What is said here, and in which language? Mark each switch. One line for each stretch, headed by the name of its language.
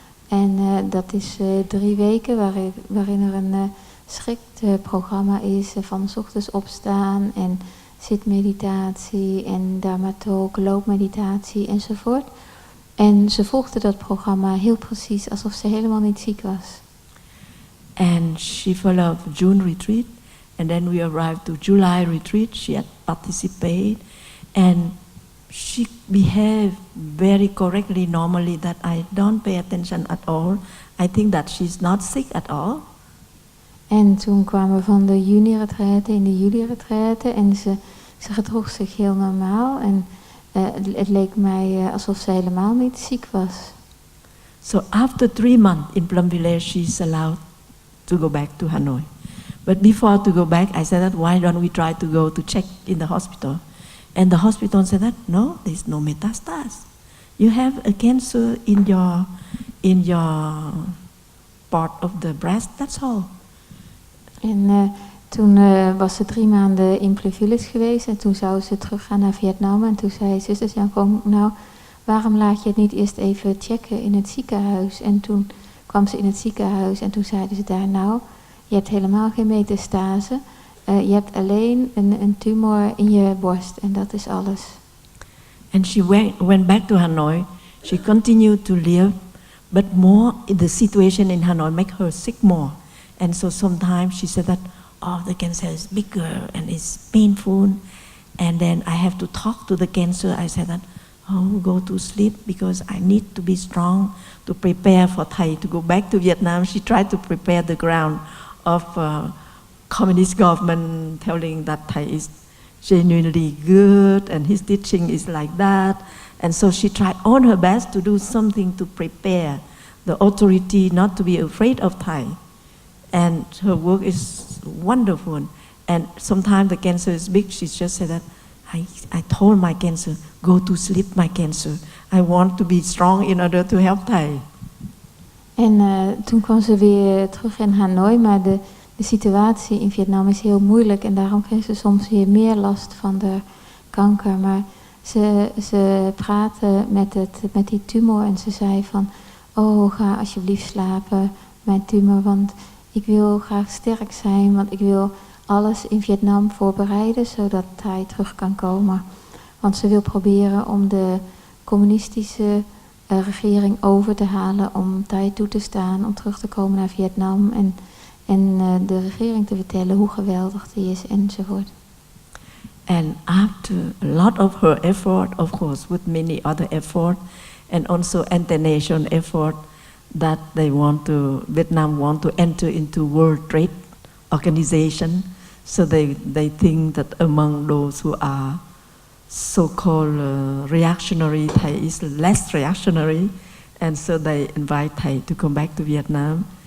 Dutch: En dat is 3 weken waarin er een strikt programma is van 's ochtends opstaan en zitmeditatie en Dharmatalk, loopmeditatie enzovoort. En ze volgde dat programma heel precies alsof ze helemaal niet ziek was.
English: And she followed June retreat, and then we arrived to July retreat. She had participated, and she behaved very correctly normally, that I don't pay attention at all. I think that she's not sick at all.
Dutch: En toen kwamen we van de juni-retraite in de juli-retraite en ze gedroeg zich heel normaal. En het leek mij alsof ze helemaal niet ziek was.
English: So after 3 months in Plum Village, she's allowed to go back to Hanoi. But before to go back, I said that why don't we try to go to check in the hospital? And the hospital said that no, there's no metastasis. You have a cancer in your part of the breast, that's all.
Dutch: En toen was ze 3 maanden in Plum Village geweest en toen zou ze teruggaan naar Vietnam. En toen zei zuster Chân Không, nou, waarom laat je het niet eerst even checken in het ziekenhuis? En toen kwam ze in het ziekenhuis en toen zeiden ze daar, nou, je hebt helemaal geen metastase. Je hebt alleen een tumor in je borst en dat is alles.
English: And she went back to Hanoi. She continued to live, but more the situation in Hanoi make her sick more. And so sometimes she said that, oh, the cancer is bigger and it's painful. And then I have to talk to the cancer. I said that, oh, go to sleep because I need to be strong to prepare for Thai to go back to Vietnam. She tried to prepare the ground of communist government, telling that Thai is genuinely good and his teaching is like that. And so she tried all her best to do something to prepare the authority not to be afraid of Thai. And her work is wonderful. And sometimes the cancer is big. She just said that, I told my cancer, go to sleep, my cancer. I want to be strong in order to help Thai.
Dutch: En toen kwam ze weer terug in Hanoi, maar de situatie in Vietnam is heel moeilijk. En daarom kreeg ze soms weer meer last van de kanker. Maar ze praatte met die tumor en ze zei van, oh, ga alsjeblieft slapen, mijn tumor, want ik wil graag sterk zijn, want ik wil alles in Vietnam voorbereiden, zodat Thai terug kan komen. Want ze wil proberen om de communistische regering over te halen om Thai toe te staan, om terug te komen naar Vietnam en de regering te vertellen hoe geweldig die is enzovoort.
English: And after a lot of her effort, of course, with many other effort, and also international effort, that Vietnam want to enter into World Trade Organization. So they think that among those who are so-called reactionary, Thai is less reactionary, and so they invite Thai to come back to Vietnam.